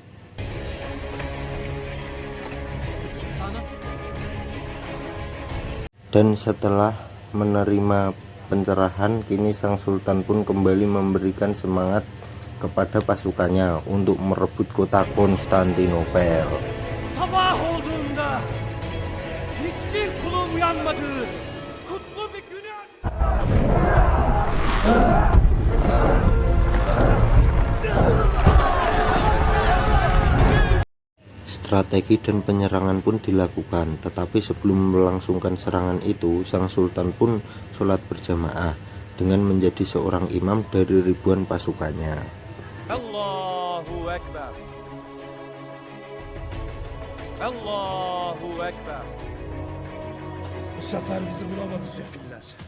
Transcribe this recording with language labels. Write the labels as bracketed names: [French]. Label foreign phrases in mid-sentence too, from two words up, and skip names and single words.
[Indonesian] Dan setelah menerima pencerahan, kini sang sultan pun kembali memberikan semangat kepada pasukannya untuk merebut kota Konstantinopel. [Turkish] Sabah olduğunda hiçbir kulun uyanmadığı kutlu bir güne... [Indonesian] Strategi dan penyerangan pun dilakukan, tetapi sebelum melangsungkan serangan itu, sang sultan pun sholat berjamaah dengan menjadi seorang imam dari ribuan pasukannya. [Arabic] الله أكبر. الله أكبر. [Turkish] Bu sefer bizi bulamadı sefiller.